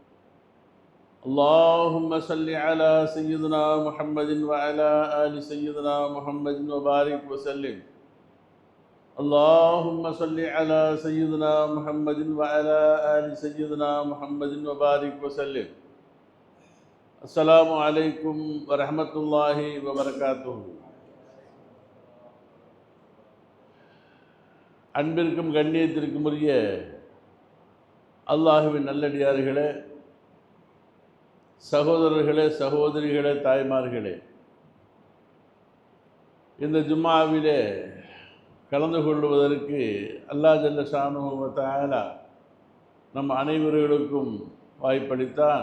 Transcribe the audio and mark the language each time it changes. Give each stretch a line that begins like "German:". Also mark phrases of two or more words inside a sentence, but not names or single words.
Arabic: اللهم صل على سيدنا محمد وعلى آل سيدنا محمد وبارك وسلم اللهم صل على سيدنا محمد وعلى آل سيدنا محمد وبارك وسلم السلام عليكم ورحمة الله وبركاته.
Tamil: அன்பிற்கும் கண்ணியத்திற்கும் உரிய அல்லாஹுவின் நல்லடியார்களே, சகோதரர்களே, சகோதரிகளே, தாய்மார்களே, இந்த ஜும்மாவிலே கலந்து கொள்வதற்கு
Arabic: الله جل شأنه وتعالى
Tamil: நம் அனைவர்களுக்கும் வாய்ப்பளித்தான்.